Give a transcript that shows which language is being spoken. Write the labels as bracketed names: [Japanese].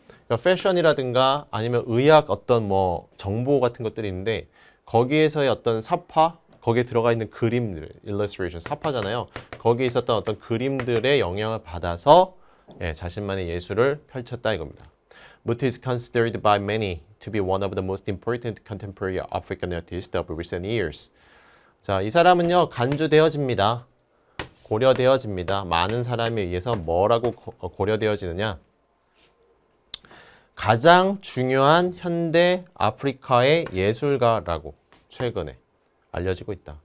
[Korean] 그러니까 패션이라든가 아니면 의학 어떤 뭐 정보 같은 것들이 있는데 거기에서의 어떤 사파, 거기에 들어가 있는 그림들, illustration, 사파잖아요. 거기에 있었던 어떤 그림들의 영향을 받아서 자신만의 예술을 펼쳤다 이겁니다. [English] Mutu is considered by many to be one of the most important contemporary African artists of recent years. [Korean] 자, 이 사람은요 간주되어집니다. 고려되어집니다. 많은 사람에 의해서 뭐라고 고려되어지느냐? 가장 중요한 현대 아프리카의 예술가라고 최근에 알려지고 있다.